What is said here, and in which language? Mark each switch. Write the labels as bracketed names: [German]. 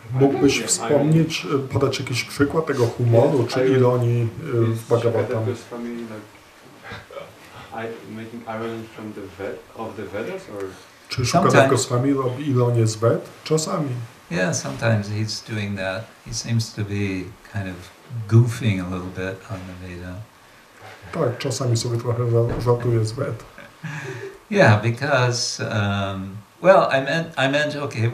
[Polish] Mógłbyś wspomnieć, podać jakiś przykład tego humoru czy ironii w Bhagavatam? [English] Swami, like, making irony from the Vedas, or [Polish] Czy Shukadeva Goswami robi ironię z Ved? Czasami. [English] Yeah, sometimes he's doing that. He seems to be kind of goofing a little bit on the Veda. [Polish] Tak, czasami sobie trochę żartuje z Ved. [English] Yeah, because well, I meant okay.